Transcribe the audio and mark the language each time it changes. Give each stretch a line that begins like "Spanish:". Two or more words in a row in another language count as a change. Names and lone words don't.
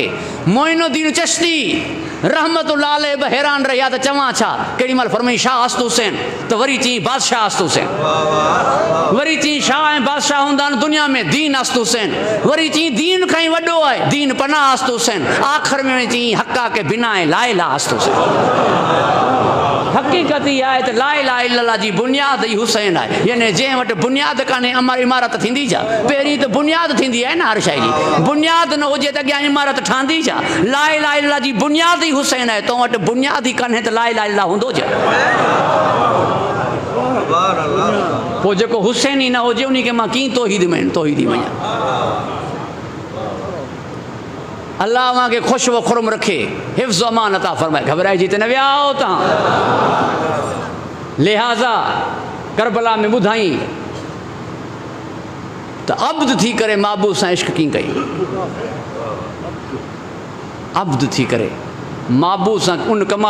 Sindhi: मोइनुद्दीन चिश्ती रहमतुल्लाह अलैह बि हैरान रहिया त चवां छा? केॾी महिल फरमाई
Persian: شاه است حسین,
Sindhi: त वरी चई
Persian: بادشاه است حسین,
Sindhi: वरी चई शाह ऐं बादशाह हूंदा आहिनि दुनिया में,
Persian: دین است حسین,
Sindhi: वरी चई दीन खां ई वॾो आहे
Persian: دین پناه است حسین,
Sindhi: आख़िर में चई
Persian: حقا که بنای لا اله است حسین.
Sindhi: हक़ीक़त ई आहे त
Arabic: لا إله إلا الله
Sindhi: जी बुनियाद ई हुसैन आहे। यानी जंहिं वटि बुनियाद कान्हे अमर इमारत थींदी छा? पहिरीं त बुनियाद थींदी आहे न हर शइ जी, बुनियाद न हुजे त अॻियां इमारत ठहंदी छा?
Arabic: لا إله إلا الله
Sindhi: जी बुनियाद ई हुसैन आहे। तो वटि बुनियाद ई कान्हे त
Arabic: لا إله إلا الله
Sindhi: हूंदो छा? पोइ जेको हुसैन ई न हुजे उन खे मां कीअं तौहीदी मञां? अल्लाह मां खे ख़ुशि व खुरम रखे, हिफ़्ज़ अमान अता फरमाए। घबराइजी त न विया हो तव्हां? लिहाज़ा करबला में ॿुधाई त अब्द थी करे महबूब सां इश्क कीअं कई, अब्द थी करे महबूब सां उन कमा।